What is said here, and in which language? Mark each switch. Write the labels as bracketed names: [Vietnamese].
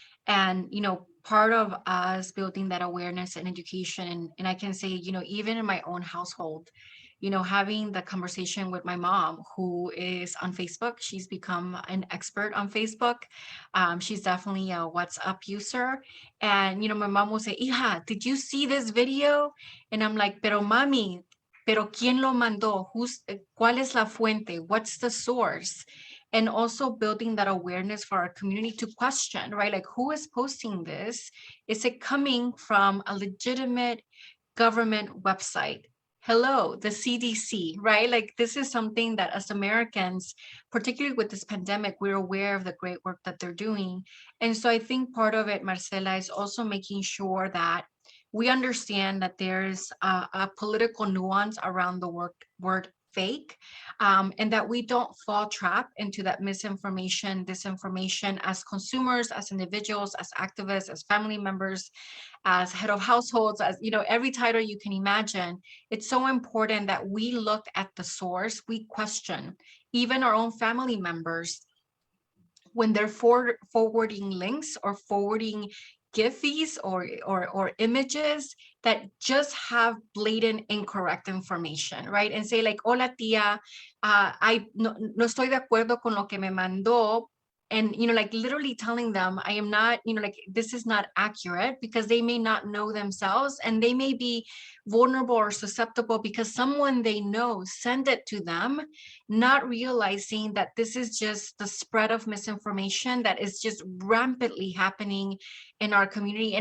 [English] And, part of us building that awareness and education, and I can say, even in my own household, having the conversation with my mom, who is on Facebook. She's become an expert on Facebook. She's definitely a WhatsApp user. And, my mom will say, Hija, did you see this video? And I'm like, [Spanish] pero mami, pero ¿quién lo mandó? ¿Cuál es la fuente? [English] What's the source? And also building that awareness for our community to question, right? Like, who is posting this? Is it coming from a legitimate government website? Hello, the CDC, right? Like, this is something that as Americans, particularly with this pandemic, we're aware of the great work that they're doing. And so I think part of it, Marcela, is also making sure that we understand that there's a political nuance around the word fake, and that we don't fall trap into that misinformation, disinformation as consumers, as individuals, as activists, as family members, as head of households, as every title you can imagine. It's so important that we look at the source, we question even our own family members when they're forwarding links or forwarding GIFs or images that just have blatant incorrect information, right? And say like, [Spanish] hola tía, no estoy de acuerdo con lo que me mandó. [English] And, like literally telling them, I am not, like, this is not accurate, because they may not know themselves, and they may be vulnerable or susceptible because someone they know sent it to them, not realizing that this is just the spread of misinformation that is just rampantly happening in our community.